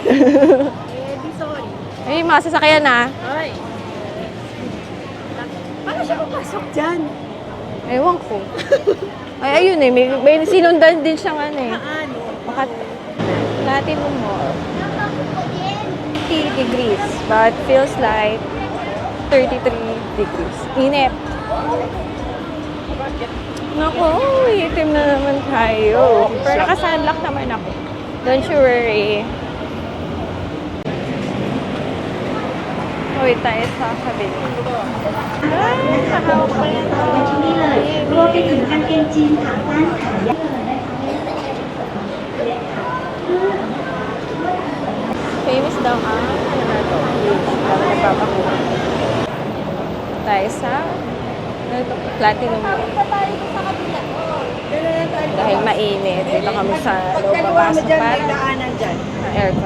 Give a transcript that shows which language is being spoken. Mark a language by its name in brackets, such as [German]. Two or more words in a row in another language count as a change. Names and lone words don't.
[Filipino] di sorry. Ay, mga sasakyan na. Ay. Paano siya papasok dyan? Ewan ko. Ay, ayun eh. May sinundan din siyang Paano? Natin mo. 80 degrees. [English] But feels like 33 degrees. [Filipino] Init. Naku, itim na naman tayo. Pero naka-sunlock naman ako. [English] Don't you worry. [Filipino] Uy, tayo sa kabila. Ay, nakahawak pa yan. [Thai] รวมไปถึงกางเกงจีนขาสั้นขายาว [Filipino] Famous daw ang ano na to? Parang nagpapakuha. Tayo sa Platinum Mall. Dahil mainit, dito kami sa loob papasok para ng aircon.